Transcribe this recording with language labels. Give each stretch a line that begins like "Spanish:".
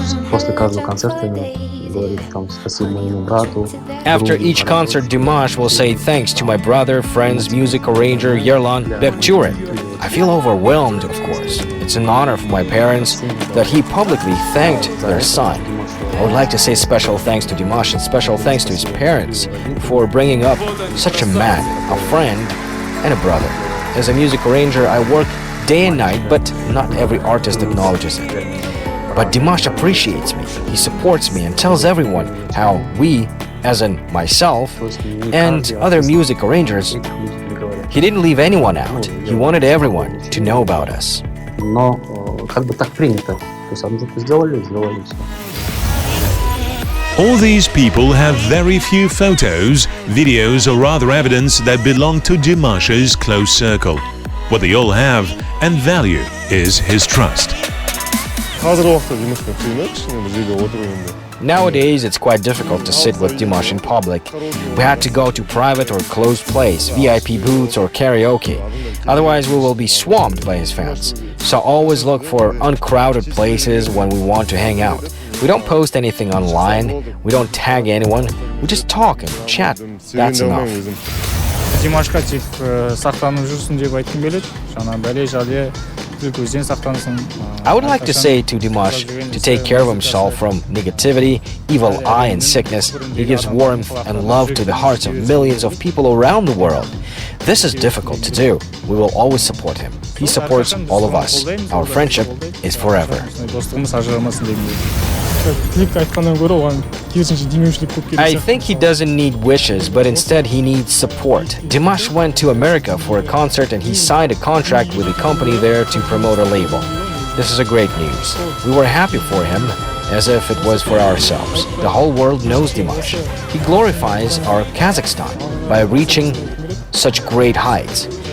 Russian: После каждого концерта говорит там спасибо моему брату.
English: After each concert, Dimash will say thanks to my brother, friends, music arranger Yerlan Bekture. I feel overwhelmed, of course. It's an honor for my parents that he publicly thanked their son. I would like to say special thanks to Dimash and special thanks to his parents for bringing up such a man, a friend, and a brother. As a music arranger, I work day and night, but not every artist acknowledges it. But Dimash appreciates me, he supports me and tells everyone how we, as in myself, and other music arrangers, he didn't leave anyone out. He wanted everyone to know about us.
Russian: Но как бы так принято. То есть одну штуку сделали, сделали все.
English: All these people have very few photos, videos or other evidence that belong to Dimash's close circle. What they all have and value is his trust. Nowadays, it's quite difficult to sit with Dimash in public. We had to go to private or closed place, VIP booths or karaoke. Otherwise, we will be swamped by his fans. So always look for uncrowded places when we want to hang out. We don't post anything online, we don't tag anyone, we just talk and chat. That's enough.
Kazakh: Димашқа тек сақтанып жүрсін деп айтқым келеді. Жаңа бәле-жале көзден сақтансын.
English: I would like to say to Dimash to take care of himself from negativity, evil eye and sickness. He gives warmth and love to the hearts of millions of people around the world. This is difficult to do. We will always support him. He supports all of us. Our friendship is forever.
Kazakh: Достығымыз ажырамасын дегім келеді. Тілекті айтқаннан гөрі оған керісінше демеушілік көп керек.
English: I think he doesn't need wishes, but instead he needs support. Dimash went to America for a concert and he signed a contract with a company there to promote a label. This is a great news. We were happy for him, as if it was for ourselves. The whole world knows Dimash. He glorifies our Kazakhstan by reaching such great heights.